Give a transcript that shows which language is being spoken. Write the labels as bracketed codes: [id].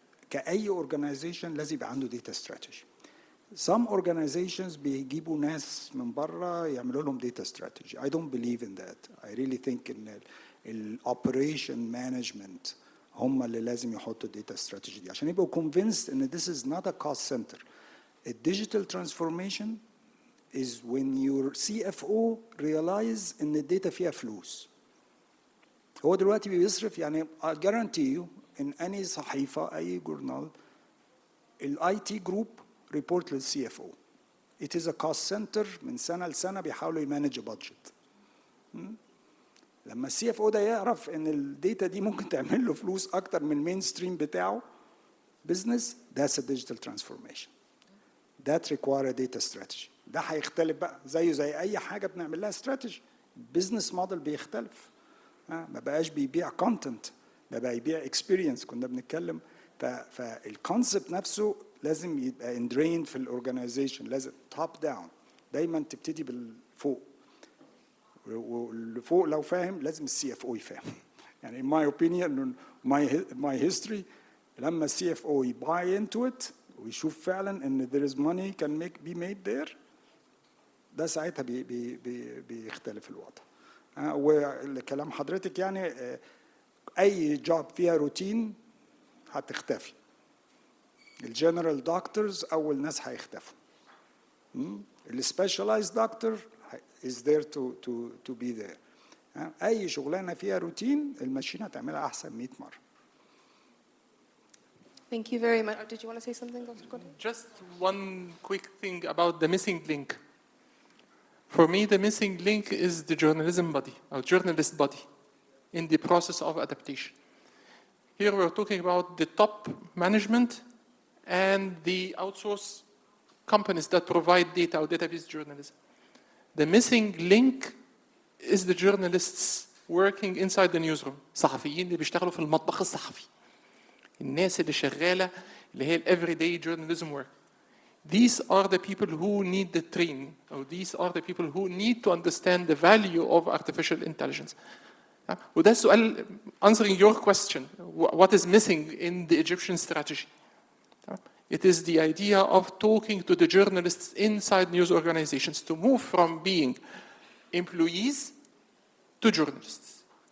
[ar] كأي organization لازم يبقى عنده data strategy. [en] Some organizations [ar] بيجيبوا ناس من بره يعملوا لهم data strategy. [en] I don't believe in that. I really think in operation management [ar] هم اللي لازم يحطوا [en] data strategy [ar] دي عشان يبقوا [en] convinced ان this is not a cost center. A digital transformation is when your CFO realize [ar] ان الداتا فيها فلوس. هو دلوقتي بيصرف يعني [en] I guarantee you in any [ar] صحيفة أي جورنال الاي تي جروب ريبورت للسي اف او. [en] It is a cost center [ar] من سنة لسنة بيحاولوا يمانج بادجت. لما السي اف او ده يعرف ان الداتا دي ممكن تعمل له فلوس اكتر من المين ستريم بتاعه بزنس، [en] that's a digital transformation. That require a data strategy. [ar] ده هيختلف بقى زيه زي اي حاجه بنعمل لها استراتيجي. بزنس موديل بيختلف. ما بقاش بيبيع كونتنت، ده بقى يبيع اكسبيرينس. كنا بنتكلم فالكونسبت نفسه لازم يبقى اندرين في الاورجنايزيشن، لازم توب داون، دايما تبتدي بالفوق، واللي فوق لو فاهم لازم السي اف او يفهم. [en] يعني in my opinion my history لما السي F O buy into it [ar] ويشوف فعلا ان [en] there is money can be made there، [ar] ده ساعتها بيختلف الوضع. وكلام حضرتك يعني اي جوب فيها روتين هتختفي. الجنرال دكتورز اول ناس هيختفوا. [en] السبيشالايزد doctor is there to be there. [ar] اي شغلانه فيها روتين الماشين هتعملها احسن 100 مره. [en] Thank you very much. Did you want to say something, Dr. Godey? Just one quick thing about the missing link. For me, the missing link is the journalism body, or journalist body, in the process of adaptation. Here we're talking about the top management and the outsource companies that provide data or database journalism. The missing link is the journalists working inside the newsroom. [ar] صحفيين اللي بيشتغلوا في المطبخ الصحفي. الناس اللي شغالة اللي هي [en] everyday journalism work. These are the people who need the training, or these are the people who need to understand the value of artificial intelligence. [ar] وده السؤال, [en] answering your question, what is missing in the Egyptian strategy? It is the idea of talking to the journalists inside news organizations to move from being employees to journalists.